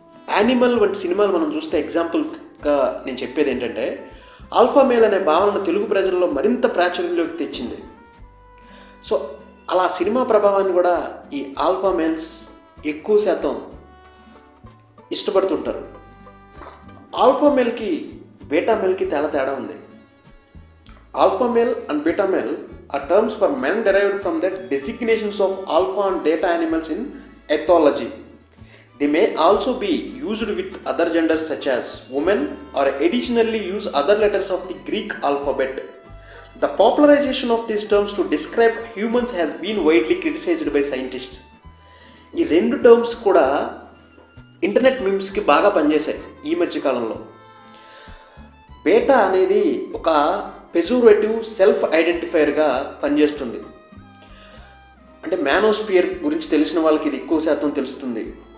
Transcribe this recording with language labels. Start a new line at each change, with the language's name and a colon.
Telugu: Animal వంటి సినిమాలు మనం చూస్తే ఎగ్జాంపుల్గా నేను చెప్పేది ఏంటంటే ఆల్ఫా మేల్ అనే భావనను తెలుగు ప్రజల్లో మరింత ప్రాచుర్యంలోకి తెచ్చింది. సో అలా సినిమా ప్రభావాన్ని కూడా ఈ ఆల్ఫా మేల్స్ ఎక్కువ శాతం ఇష్టపడుతుంటారు. ఆల్ఫా మేల్కి బీటా మేల్కి తేడా ఉంది.
English: Alpha male and beta male are terms for men derived from the designations of alpha and beta animals in ethology. They may also be used with other genders such as women or additionally use other letters of the Greek alphabet. The popularization of these terms to describe humans has been widely criticized by scientists.
Telugu: ఈ రెండు terms కూడా internet మీమ్స్కి బాగా పనిచేశాయి ఈ మధ్యకాలంలో. బేటా అనేది ఒక పెజోరేటివ్ self ఐడెంటిఫైయర్గా పనిచేస్తుంది. అంటే మ్యానోస్పియర్ గురించి తెలిసిన వాళ్ళకి ఇది ఎక్కువ శాతం తెలుస్తుంది.